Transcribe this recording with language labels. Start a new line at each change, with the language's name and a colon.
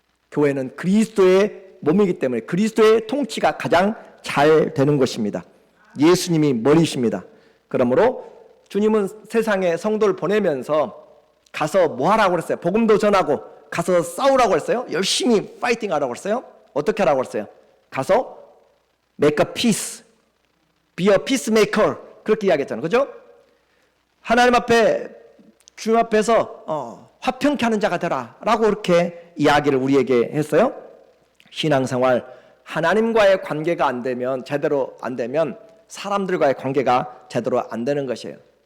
Korean: 교회는 그리스도의 몸이기 때문에 그리스도의 통치가 가장 잘 되는 것입니다. 예수님이 머리십니다. 그러므로 주님은 세상에 성도를 보내면서 가서 뭐 하라고 그랬어요? 복음도 전하고 가서 싸우라고 했어요? 열심히 파이팅 하라고 했어요? 어떻게 하라고 했어요? 가서
English: make a peace, be a peacemaker,
Korean: 그렇게 이야기했잖아요. 그죠? 하나님 앞에, 주님 앞에서 화평케 하는 자가 되라 라고 그렇게 이야기를 우리에게 했어요. 신앙생활, 하나님과의 관계가 안 되면, 제대로 안 되면 사람들과의 관계가 제대로 안 되는 것이에요.